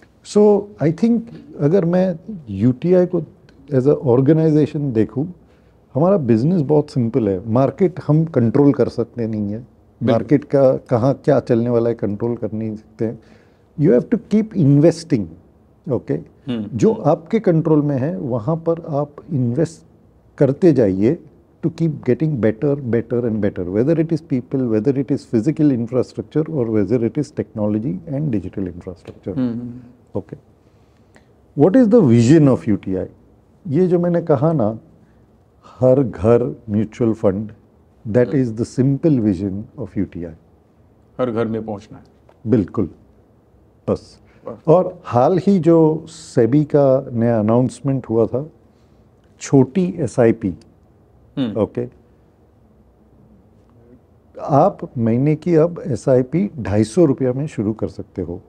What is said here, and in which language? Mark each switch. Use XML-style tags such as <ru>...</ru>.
<en>so I think</en> <hi>अगर मैं UTI को</hi> <en>as a organization</en> <hi>देखूं, हमारा बिजनेस बहुत सिंपल है. मार्केट हम कंट्रोल कर सकते नहीं है, मार्केट का कहाँ क्या चलने वाला है कंट्रोल कर नहीं सकते हैं.</hi> <en>You have to keep investing. Okay.</en> <hi>जो आपके कंट्रोल में है वहाँ पर आप इन्वेस्ट करते जाइए</hi> <en>to keep getting better and better, whether it is people, whether it is physical infrastructure, or whether it is technology and digital infrastructure. Okay. What is the vision of UTI?</en> <hi>ये जो मैंने कहा ना, हर घर mutual fund,</hi> <en>That is the simple vision of UTI.</en> <hi>हर घर में पहुंचना है। बिल्कुल, बस। और हाल ही जो सेबी का नया अनाउंसमेंट हुआ था, छोटी एसआईपी, ओके, आप महीने की अब एसआईपी 250 रुपया में शुरू कर सकते हो।</hi>